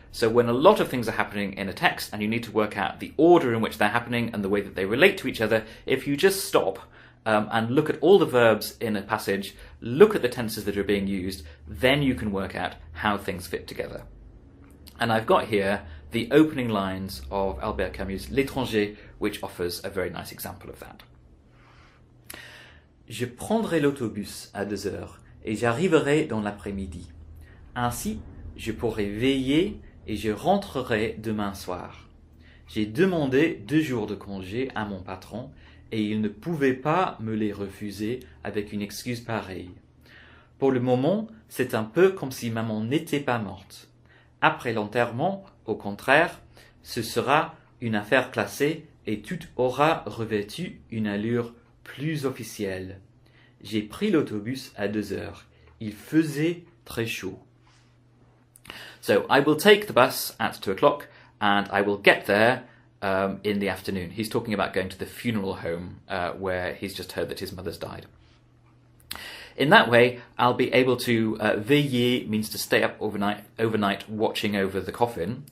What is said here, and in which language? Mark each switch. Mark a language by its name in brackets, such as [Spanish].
[English] So when a lot of things are happening in a text and you need to work out the order in which they're happening and the way that they relate to each other, if you just stop and look at all the verbs in a passage, look at the tenses that are being used, then you can work out how things fit together. And I've got here the opening lines of Albert Camus' L'Étranger, which offers a very nice example of that. [French] Je prendrai l'autobus à 2 heures et j'arriverai dans l'après-midi. Ainsi, je pourrai veiller et je rentrerai demain soir. J'ai demandé 2 jours de congé à mon patron et il ne pouvait pas me les refuser avec une excuse pareille. Pour le moment, c'est un peu comme si maman n'était pas morte. Après l'enterrement, au contraire, ce sera une affaire classée et tout aura revêtu une allure plus officielle. J'ai pris l'autobus à 2 heures. Il faisait très chaud. [English] So I will take the bus at 2 o'clock and I will get there in the afternoon. He's talking about going to the funeral home where he's just heard that his mother's died. In that way, I'll be able to veiller means to stay up overnight watching over the coffin.